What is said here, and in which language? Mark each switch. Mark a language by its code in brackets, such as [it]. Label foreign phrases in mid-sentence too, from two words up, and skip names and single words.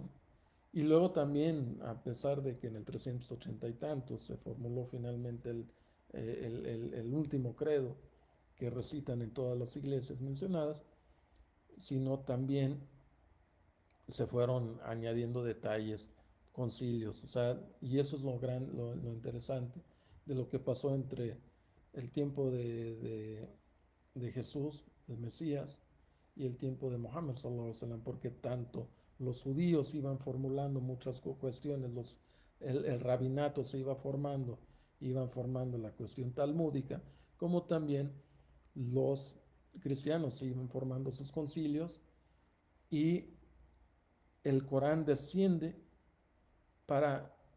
[es] Y luego también, a pesar de que en el 380 y tantos se formuló finalmente el último credo que recitan en todas las iglesias mencionadas, sino también se fueron añadiendo detalles, concilios, o sea, y eso es lo interesante de lo que pasó entre el tiempo de Jesús, el Mesías, y el tiempo de Mohammed [ar] صلى الله عليه وسلم, [es] porque tanto los judíos iban formulando muchas cuestiones, el rabinato se iba formando, iban formando la cuestión talmúdica, como también los cristianos se iban formando sus concilios, y el Corán desciende para